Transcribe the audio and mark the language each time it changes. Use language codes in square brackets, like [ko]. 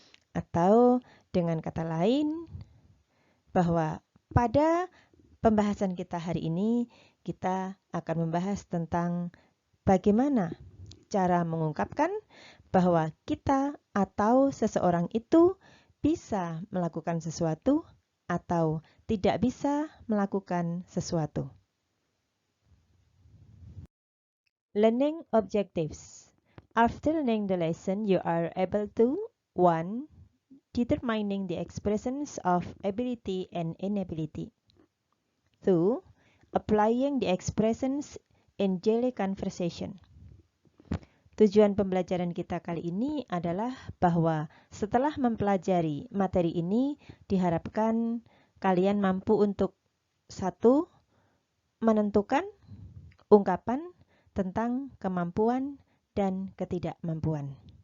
[id] Atau dengan kata lain, bahwa pada pembahasan kita hari ini, kita akan membahas tentang bagaimana cara mengungkapkan bahwa kita atau seseorang itu bisa melakukan sesuatu atau tidak bisa melakukan sesuatu. [en] Learning objectives. After learning the lesson, you are able to 1. Determining the expressions of ability and inability. 2. Applying the expressions in daily conversation. [id] Tujuan pembelajaran kita kali ini adalah bahwa setelah mempelajari materi ini, diharapkan kalian mampu untuk 1. Menentukan ungkapan tentang kemampuan dan ketidakmampuan.